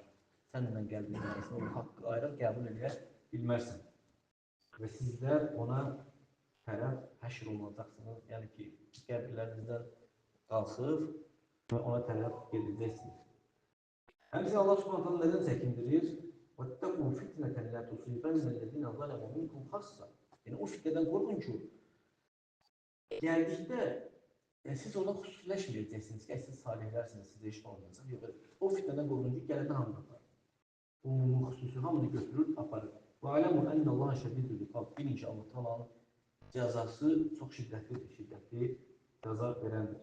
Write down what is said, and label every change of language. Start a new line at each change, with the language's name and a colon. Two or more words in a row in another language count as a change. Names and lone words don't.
Azerbaijani: Səninlə qəlbinin arasını o haqqı ayırar, qəbul edə bilmərsən. Və sizlər ona tərəf həşr olunacaqsınız. Yəni ki, qəlblərinizdən qalxıb və ona tərəf gedəcəksiniz. Həmçinin Allah subhanətələ nədən çəkindirir?
Arabic: وَاتَّقُوا فِتْنَةً لَا تُصِيبَنَّ الَّذِينَ ظَلَمُوا مِنكُمْ خَاصَّةً.
Azerbaijani: Yəni, o fitnədən qorxun ki, gəldikdə siz ona xüsusiləşməyəcəksiniz ki, siz salihlərsiniz, sizə iş olmayacaq. Yox, o fitnədən qorxun ki, gələndə hamını aparır. Umumlu xüsusi hamını götürür, aparır.
Arabic: واعلموا أن الله شديد العقاب.
Azerbaijani: Bilin ki, Allah Taala'nın cəzası çox şiddətli cəza verəndir.